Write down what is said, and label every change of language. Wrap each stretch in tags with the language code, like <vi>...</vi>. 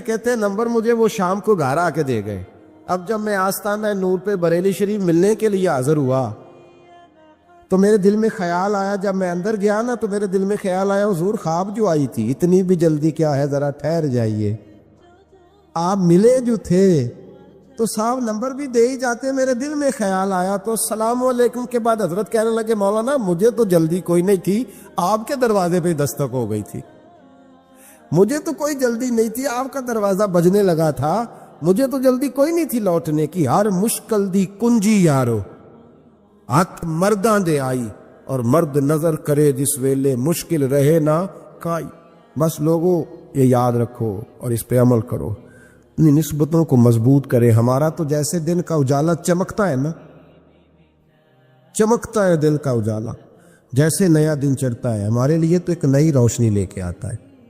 <ur>کہتے ہیں نمبر مجھے وہ شام کو گھر آ کے دے گئے. اب جب میں آستانہ نور پہ بریلی شریف ملنے کے لیے حاضر ہوا تو میرے دل میں خیال آیا, جب میں اندر گیا نا تو میرے دل میں خیال آیا حضور خواب جو آئی تھی اتنی بھی جلدی کیا ہے, ذرا ٹھہر جائیے, آپ ملے جو تھے تو صاحب نمبر بھی دے ہی جاتے. میرے دل میں خیال آیا تو السلام علیکم کے بعد حضرت کہنے لگے مولانا مجھے تو جلدی کوئی نہیں تھی, آپ کے دروازے پہ دستک ہو گئی تھی. مجھے تو کوئی جلدی نہیں تھی, آپ کا دروازہ بجنے لگا تھا, مجھے تو جلدی کوئی نہیں تھی لوٹنے کی.</ur> <pa>ہر مشکل دی کنجی یارو ہاتھ مرداں دے آئی, اور مرد نظر کرے جس ویلے مشکل رہے نہ کائی.</pa> <ur>بس لوگوں یہ یاد رکھو اور اس پہ عمل کرو, اپنی نسبتوں کو مضبوط کرے. ہمارا تو جیسے دن کا اجالا چمکتا ہے نا, چمکتا ہے دل کا اجالا, جیسے نیا دن چڑھتا ہے ہمارے لیے تو ایک نئی روشنی لے کے آتا ہے.</ur>